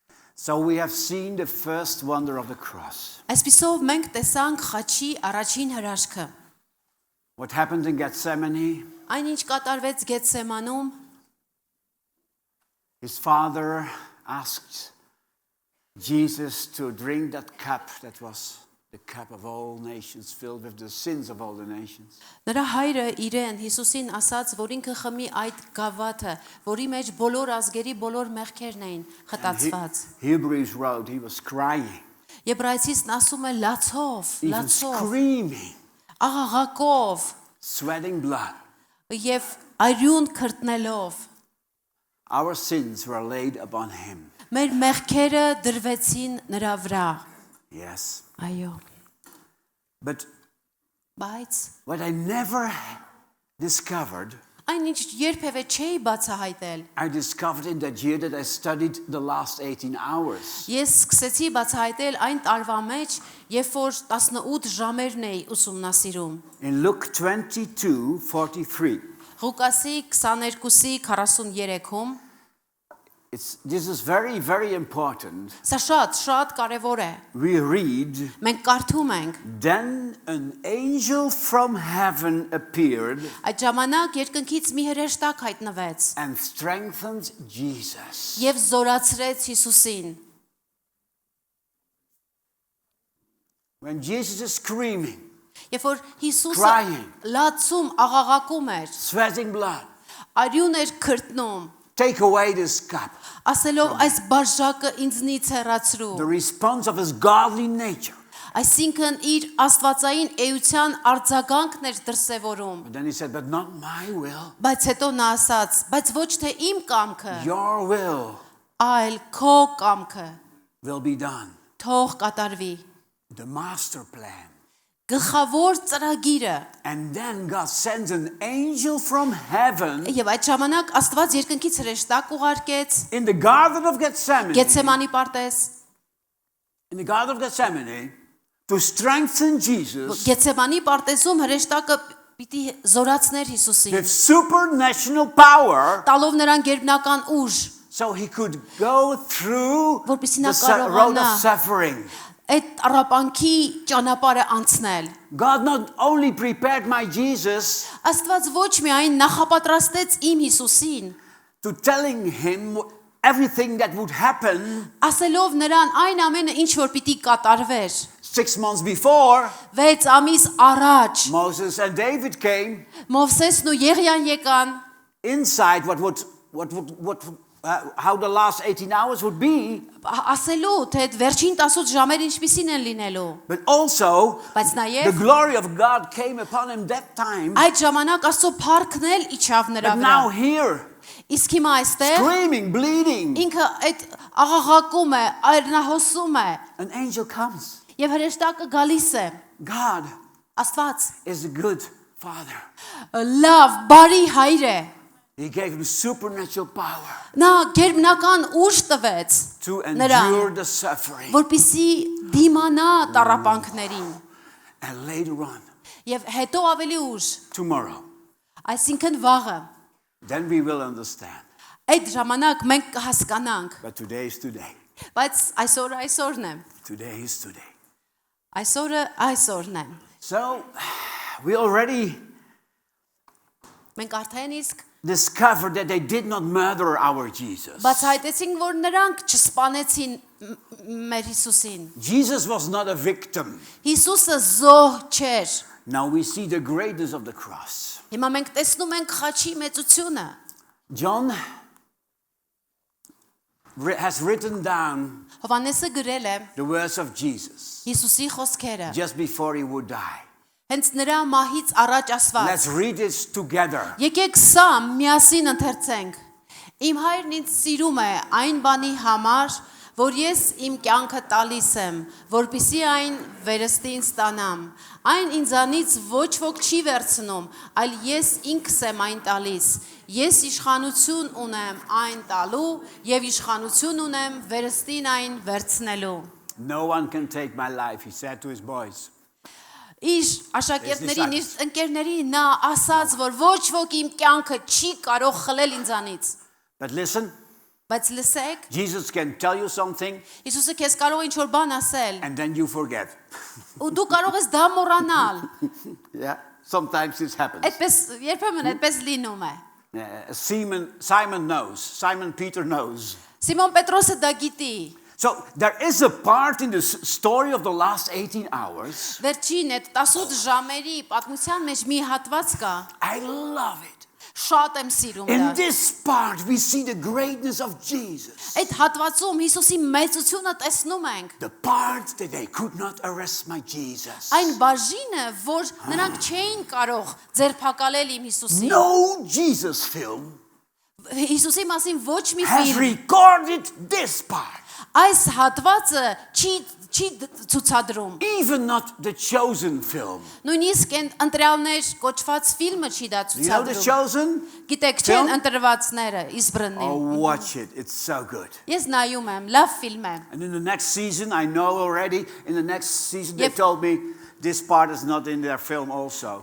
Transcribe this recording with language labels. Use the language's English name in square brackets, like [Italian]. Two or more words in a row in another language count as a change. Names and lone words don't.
[English] So we have seen the first wonder of the cross. [Armenian] Այսպիսով մենք տեսանք խաչի առաջին հրաշքը։ [English] What happened in Gethsemane? [Armenian] Այն ինչ կատարվեց Գեթսեմանում, [English] His father asked Jesus to drink that cup that was the cup of all nations filled with the sins of all the nations. [Armenian] նրա հայրը իրեն Հիսուսին ասաց, որ ինքը խմի այդ գավաթը, որի մեջ բոլոր ազգերի բոլոր մեղքերն էին խտացված։ [English] Hebrews wrote he was crying, [Armenian] Եբրայեցիցն ասում է լացով, [English] even [Armenian] լացով, [English] screaming, [Armenian] աղաղակով [English] sweating blood. [Armenian] եւ արյուն քրտնելով։ [English] Our sins were laid upon him. [Armenian] Մեր մեղքերը դրվեցին նրա վրա։ [English] Yes. [Armenian] Այո։ [English] But [Armenian] Բայց [English] what I never discovered, [Armenian] այն ինչ երբևէ չէի բացահայտել։ [English] I discovered in that year that I studied the last 18 hours. [Armenian] Ես սկսեցի բացահայտել այն տարվա մեջ, երբ որ 18 ժամերն էի ուսումնասիրում։ [English] In Luke 22:43, [Armenian] Ղուկասի 22-ի 43-ում [English] this is very, very important. [Armenian] սա շատ կարևոր է։ [English] We read, [Armenian] Մենք կարդում ենք. [English] then an angel from heaven appeared [Armenian] Այդ ժամանակ երկնքից մի հրեշտակ հայտնվեց [English] and strengthened Jesus. [Armenian] եւ զորացրեց Հիսուսին։ [English] When Jesus is screaming, [Armenian] Երբ որ Հիսուսը [English] Crying. [Armenian] լացում, աղաղակում էր, [English] sweating blood, [Armenian] արյուն էր քրտնում, [English] take away this cup. [Armenian] ասելով այս բաժակը ինձնից հեռացրու։ [English] The response of his godly nature. [Armenian] Այսինքն իր աստվածային էության արձագանքն էր դրսևորում։ [English] But then he said, but not my will, [Armenian] Բայց հետո նա ասաց, բայց ոչ թե իմ կամքը, [English] your will [Armenian] այլ քո կամքը [English] will be done. [Armenian] թող կատարվի։ [English] The master plan. [Armenian] Գլխավոր ծրագիրը։ [English] And then God sends an angel from heaven [Armenian] Եվ այդ ժամանակ Աստված երկնքից հրեշտակ ուղարկեց [English] in the garden of Gethsemane. [Armenian] Գեթսեմանի պարտեզ։ [English] In the garden of Gethsemane to strengthen Jesus [Armenian] Գեթսեմանի պարտեզում հրեշտակը պիտի զորացներ Հիսուսին, [English] with supernatural power [Armenian] տալով նրան գերբնական ուժ, [English] so he could go through [Armenian] որպեսզի [English] the [Armenian] նա [English] road [Armenian] կարողանա [English] of suffering. [Armenian] այդ տառապանքի ճանապարհը անցնել։ [English] God not only prepared my Jesus [Armenian] Աստված ոչ միայն նախապատրաստեց իմ Հիսուսին, [English] to telling him everything that would happen [Armenian] ասելով նրան այն ամենը ինչ որ պիտի կատարվեր։ [English] 6 months before [Armenian] 6 ամիս առաջ [English] Moses and David came [Armenian] Մովսեսն ու Եղիան եկան, [English] inside how the last 18 hours would be, [Armenian] ասելու թե այդ վերջին 18 ժամերը ինչպիսին են լինելու։ [English] but also [Armenian] Բայց [English] the [Armenian] նաև [English] glory of God came upon him that time. [Armenian] այդ ժամանակ Աստծո փառքն էլ իջավ նրա [English] But [Armenian] վրա։ [English] now here, [Armenian] Իսկ հիմա այստեղ [English] screaming, bleeding, [Armenian] ինքը այդ աղաղակում է, այրնահոսում է, [English] an angel comes. [Armenian] եւ հրեշտակը գալիս է։ [English] God [Armenian] Աստված [English] is a good father. [Armenian] լավ, բարի հայր է։ [English] He gave him supernatural power [Armenian] Նա գերբնական ուժ տվեց [English] to [Armenian] նրան, [English] endure the suffering. [Armenian] որպեսզի դիմանա տառապանքներին։ [English] And later on, [Armenian] Եվ հետո ավելի ուժ, [English] tomorrow, [Armenian] այսինքն վաղը, [English] then we will understand. [Armenian] այդ ժամանակ մենք կհասկանանք, [English] But today is today. [Armenian] բայց այսօրն է։ [English] Today is today. [Armenian] Այսօրն է։ [English] So, we already [Armenian] Մենք արդեն իսկ [English] discovered that they did not murder our Jesus. [Armenian] բացահայտեցինք, որ նրանք չսպանեցին մեր Հիսուսին։ [English] Jesus was not a victim. [Armenian] Հիսուսը զոհ չէր։ [English] Now we see the greatness of the cross. [Armenian] Հիմա մենք տեսնում ենք խաչի մեծությունը։ [English] John has written down [Armenian] Հովհաննեսը գրել է [English] the words of Jesus [Armenian] Հիսուսի խոսքերը, [English] just before he would die. [Armenian] հենց նրա մահից առաջ ասված։ [English] Let's read this together. [Armenian] Եկեք սա միասին ընթերցենք։ Իմ հայրն ինձ սիրում է այն բանի համար, որ ես իմ կյանքը տալիս եմ, որպեսզի այն վերստին ստանամ։ Այն ինձանից ոչ ոք չի վերցնում, այլ ես ինքս եմ այն տալիս։ Ես իշխանություն ունեմ այն տալու եւ իշխանություն ունեմ վերստին այն վերցնելու։ [English] No one can take my life, he said to his boys. [Armenian] Իր աշակերտներին, իր ընկերներին նա ասաց, որ ոչ ոք իմ կյանքը չի կարող խլել ինձանից։ [English] But listen, [Armenian] Բայց լսեք, [English] Jesus can tell you something [Armenian] Հիսուսը քեզ կարող է ինչ-որ բան ասել, [English] and then you forget. [Armenian] ու դու կարող ես դա մոռանալ։ [English] Yeah, sometimes this happens. [Armenian] Այդպես երբեմն այդպես լինում է։ [English] Simon Peter knows. [Armenian] Սիմոն Պետրոսը դա գիտի։ [English] So there is a part in the story of the last 18 hours. [Armenian] Վերջին այդ 18 ժամերի պատմության մեջ մի հատված կա։ [English] I love it. [Armenian] Շատ եմ սիրում դա։ [English] In this part we see the greatness of Jesus. [Armenian] Այդ հատվածում Հիսուսի մեծությունը տեսնում ենք։ [English] The part that they could not arrest my Jesus. [Armenian] Այն բաժինը, որ նրանք չէին կարող ձերբակալել իմ Հիսուսին։ [English] No Jesus film [Armenian] Հիսուսի մասին ոչ մի [English] has [Armenian] ֆիլմ [English] recorded this part. [Armenian] այս հատվածը չի ցուցադրում։ [English] Even not the Chosen film. [Armenian] Նույնիսկ այն ընտրյալներ կոչված ֆիլմը չի դա [English] You know the [Armenian] ցուցադրում։ [English] Chosen? [Armenian] Գիտեք, [English] film? [Armenian] չեն ընտրվածները Իսբրնին։ [English] Oh, watch it. It's so good. [Armenian] Ես նայում եմ, լավ ֆիլմ է։ [English] And in the next season, I know already, in the next season they Yep. told me this part is not in their film also.